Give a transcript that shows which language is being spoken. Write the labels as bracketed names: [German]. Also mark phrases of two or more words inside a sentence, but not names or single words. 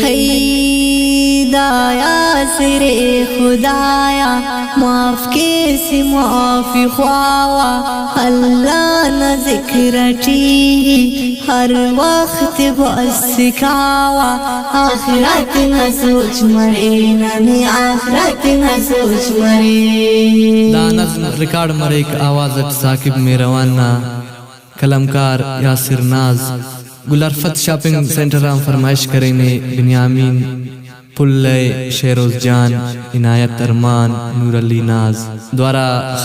[Brahui] ہے دایا سرے خدایا معاف کے سی معافی خواوا، اللہ نہ ذکر ٹی ہر وقت بس سکھاوا، آخرت نہ سوچ مرے ننے، آخرت نہ سوچ مرے۔ دا نظم ریکارڈ مریک آوازت ثاقب میرواننا، کلمکار یاسر ناز، گلرفت شاپنگ سینٹر ہم فرمائش کریں نے، بنیامین پلے، شیروز جان، عنایت ارمان، نور علی ناز دوارا